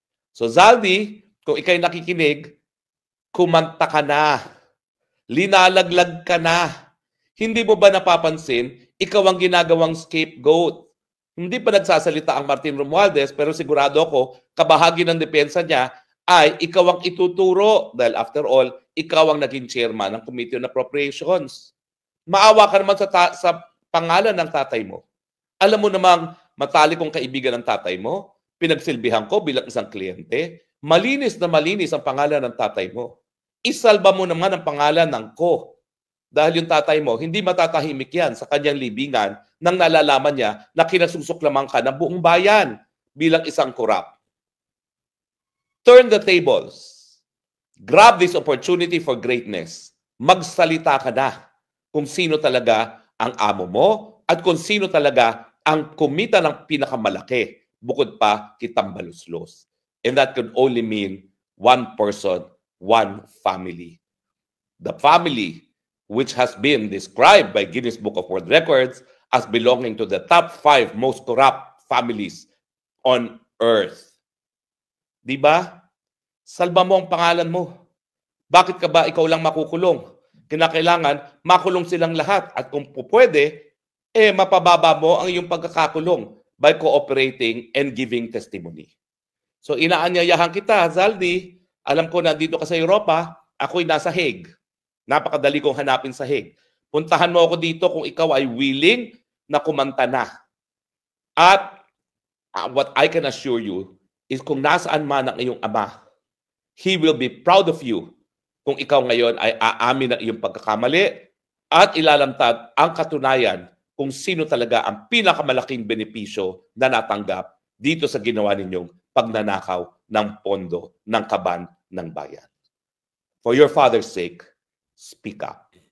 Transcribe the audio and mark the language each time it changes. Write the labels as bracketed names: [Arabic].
[Filipino] So Zaldi, kung ikay nakikinig, kumanta ka na. Linalaglag ka na. Hindi mo ba napapansin, ikaw ang ginagawang scapegoat? Hindi pa nagsasalita ang Martin Romualdez, pero sigurado ako, kabahagi ng depensa niya ay ikaw ang ituturo. Dahil [English] after all, [Filipino] ikaw ang naging chairman ng Committee on Appropriations. Maawa ka naman sa pangalan ng tatay mo. Alam mo namang matalik kong kaibigan ng tatay mo, pinagsilbihan ko bilang isang kliyente, malinis na malinis ang pangalan ng tatay mo. Isalba mo naman ang pangalan ng ko. Dahil yung tatay mo, hindi matatahimik yan sa kanyang libingan nang nalalaman niya na kinasusuklaman ka ng buong bayan bilang isang korap. [English] Turn the tables. Grab this opportunity for greatness. [Filipino] Magsalita ka na kung sino talaga ang amo mo at kung sino talaga ang kumita ng pinakamalaki bukod pa kay Tambaluslos. [English] And that can only mean one person, one family. The family which has been described by Guinness Book of World Records as belonging to the top 5 most corrupt families on earth. [Filipino] Diba? Salba mo ang pangalan mo. Bakit ka ba ikaw lang makukulong? Kinakailangan makulong silang lahat at kung pwede, mapababa mo ang iyong pagkakakulong [English] by cooperating and giving testimony. [Filipino] So inaanyayahan kita, Zaldi, alam ko na dito ka sa Europa, ako'y nasa Hague. Napakadali kong hanapin sa Hague. Puntahan mo ako dito kung ikaw ay willing na kumanta na. [English] At what I can assure you is [Filipino] kung nasaan man ang iyong ama, [English] he will be proud of you [Filipino] kung ikaw ngayon ay aamin ng iyong pagkakamali at ilalamtad ang katunayan kung sino talaga ang pinakamalaking benepisyo na natanggap dito sa ginawa ninyong pagnanakaw ng pondo ng kaban ng bayan. [English] For your father's sake, speak up.